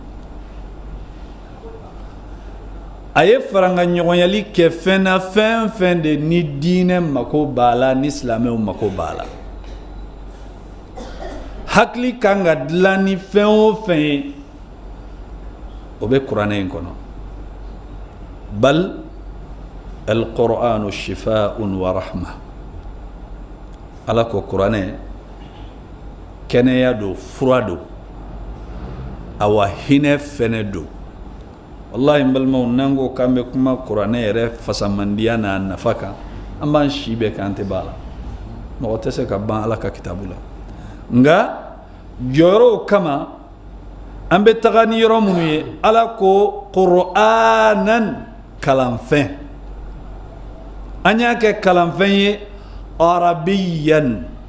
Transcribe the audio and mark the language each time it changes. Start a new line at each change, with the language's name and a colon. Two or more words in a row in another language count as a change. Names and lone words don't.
Bambara: a ye farankaɲɔgɔnyali kɛ fɛn na fɛn fɛn de ni diinɛ mako b'a la ni silamɛw mako b'a la hakili kan ka dilan ni fɛn o fɛn ye o bɛ kuranɛ in kɔnɔ
Arabic: بل القرآن شفاء ورحمة
Bambara: ala ko kuranɛ kɛnɛya do fura do awa hinɛ fɛnɛ do wallahi balimaw n'an ko k'an bɛ kuma kuranɛ yɛrɛ fasamandiya n'a nafa kan an b'an si bɛɛ k'an tɛ b'a la mɔgɔ tɛ se ka ban ala ka kitabu la nka jɔyɔrɔw kama an bɛ taga ni yɔrɔ minnu ye ala ko qur'anan kalanfɛn an y'a kɛ kalanfɛn ye arabiyan